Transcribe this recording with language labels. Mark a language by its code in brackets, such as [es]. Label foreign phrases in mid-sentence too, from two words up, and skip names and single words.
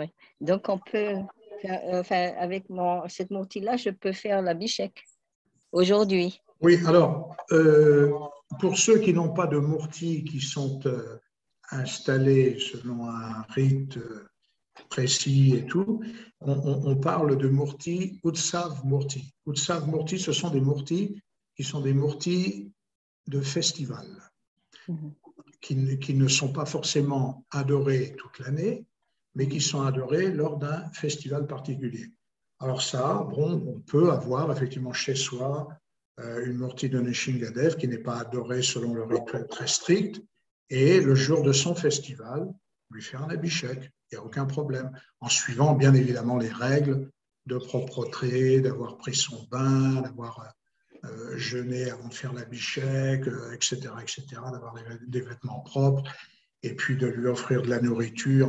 [fr] Donc, on peut faire, avec cette murti-là, je peux faire l'abhishek aujourd'hui. Oui, alors, pour ceux qui n'ont pas de murti, qui sont installés selon un rite précis et tout, on parle de murti, [sa] उत्सव मूर्ति. उत्सव मूर्ति, [fr] ce sont des murtis qui sont des murtis de festival, qui ne sont pas forcément adorés toute l'année, mais qui sont adorés lors d'un festival particulier. Alors ça, bon, on peut avoir effectivement chez soi une murti de Nishingadev qui n'est pas adorée selon le rituel très strict, et le jour de son festival, lui faire un abhishek, il n'y a aucun problème, en suivant bien évidemment les règles de propreté, d'avoir pris son bain, d'avoir jeûné avant de faire l'abhishek, etc., d'avoir des vêtements propres, et puis de lui offrir de la nourriture.